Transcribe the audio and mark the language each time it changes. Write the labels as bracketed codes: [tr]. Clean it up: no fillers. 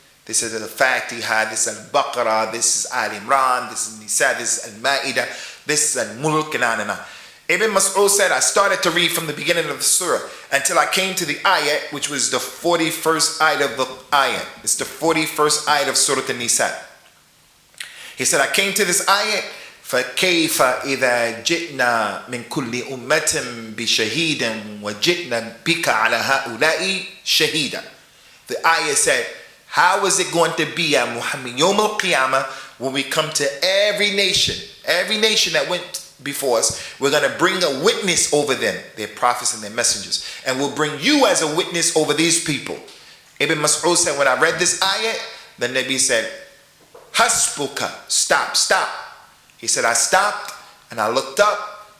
[en] This is Al-Fatiha, this is Al-Baqarah, this is Al-Imran, this is Nisa, this is Al-Ma'idah, this is Al-Mulk, and on and on. Ibn Mas'ud said, I started to read from the beginning of the surah until I came to the ayat, which was the 41st ayat of the ayat. It's the 41st ayat of Surah An-Nisa. He said, I came to this ayat, [ar] فَكَيْفَ إِذَا جِئْنَا مِنْ كُلِّ أُمَّةٍ بِشَهِيدٍ وَجِئْنَا بِكَ عَلَى هَؤُلَاءِ شَهِيدًا. [en] The ayah said, how is it going to be, Ya Muhammad, Yawm al-Qiyamah, when we come to every nation that went before us, we're going to bring a witness over them, their prophets and their messengers, and we'll bring you as a witness over these people. Ibn Mas'ud said, when I read this ayat, the Nabi said, Hasbuka, stop. He said, I stopped and I looked up